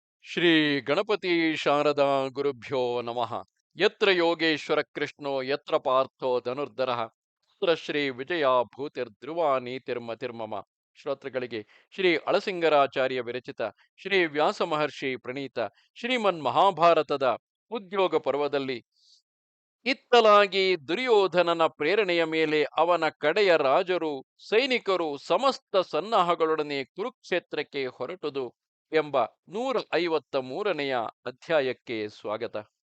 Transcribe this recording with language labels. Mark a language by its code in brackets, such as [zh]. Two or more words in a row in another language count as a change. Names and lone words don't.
[sa] ಶ್ರೀ ಗಣಪತಿ ಶಾರದಾ ಗುರುಭ್ಯೋ ನಮಃ. ಯತ್ರ ಯೋಗೇಶ್ವರ ಕೃಷ್ಣೋ ಯತ್ರ ಪಾರ್ಥೋ ಧನುರ್ಧರಃ ತತ್ರ ಶ್ರೀ ವಿಜಯ ಭೂತಿರ್ಧ್ರುವ ನೀತಿರ್ಮತಿರ್ಮಮ. [kn] ಶ್ರೋತೃಗಳಿಗೆ ಶ್ರೀ ಅಳಸಿಂಗರಾಚಾರ್ಯ ವಿರಚಿತ ಶ್ರೀ ವ್ಯಾಸ ಮಹರ್ಷಿ ಪ್ರಣೀತ ಶ್ರೀಮನ್ ಮಹಾಭಾರತದ ಉದ್ಯೋಗ ಪರ್ವದಲ್ಲಿ ಇತ್ತಲಾಗಿ ದುರ್ಯೋಧನನ ಪ್ರೇರಣೆಯ ಮೇಲೆ ಅವನ ಕಡೆಯ ರಾಜರು ಸೈನಿಕರು ಸಮಸ್ತ ಸನ್ನಾಹಗಳೊಡನೆ ಕುರುಕ್ಷೇತ್ರಕ್ಕೆ ಹೊರಟುದು ಎಂಬ 153ನೆಯ ಅಧ್ಯಾಯಕ್ಕೆ ಸ್ವಾಗತ.